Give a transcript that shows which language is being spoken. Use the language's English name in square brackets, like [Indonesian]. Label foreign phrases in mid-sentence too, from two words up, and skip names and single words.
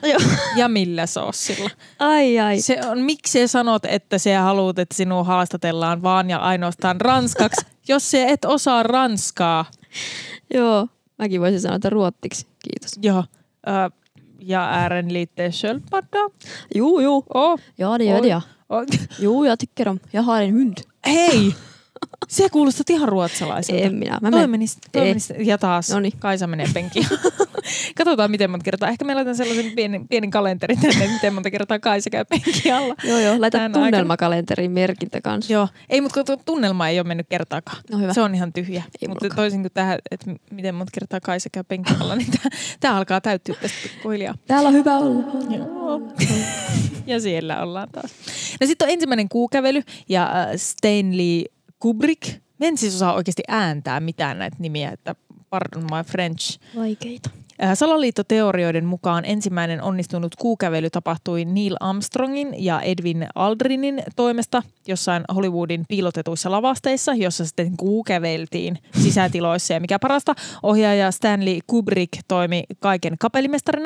[Finnish] Ja millä soossilla. Ai. Se on, miksi sanot, että sä haluat, että sinua haastatellaan vaan ja ainoastaan ranskaksi, jos sä et osaa ranskaa? Joo, mäkin voisin sanoa, että ruottiksi. Kiitos. [Swedish] Joo. Ja ären lite sköldpadda. Jo. Ja, det gör det. Jo, jag tycker om. Jag har en hund. [Finnish] Hei! Se kuulostat ihan ruotsalaiselta. En minä. Ja taas Noniin. Kaisa menee penkiin. Katsotaan miten monta kertaa. Ehkä me laitan sellaisen pienen kalenterin tänne, miten monta kertaa Kaisa käy penkin alla. Joo. Laita tunnelmakalenteriin merkintä kanssa. Joo. Ei, mutta tunnelma ei ole mennyt kertaakaan. No hyvä. Se on ihan tyhjä. Mutta toisin kuin tähän, että miten monta kertaa Kaisa käy penkin alla, niin tämä alkaa täyttyä tästä pikkuhiljaa. Täällä on hyvä olla. Joo. Ja siellä ollaan taas. No sitten on ensimmäinen kuukävely ja Stanley Kubrick. Mä en siis osaa oikeasti ääntää mitään näitä nimiä, että [English] pardon my French. [Finnish] Vaikeita. Salaliittoteorioiden mukaan ensimmäinen onnistunut kuukävely tapahtui Neil Armstrongin ja Edwin Aldrinin toimesta jossain Hollywoodin piilotetuissa lavasteissa, jossa sitten kuukäveltiin sisätiloissa. Ja mikä parasta, ohjaaja Stanley Kubrick toimi kaiken kapellimestarina.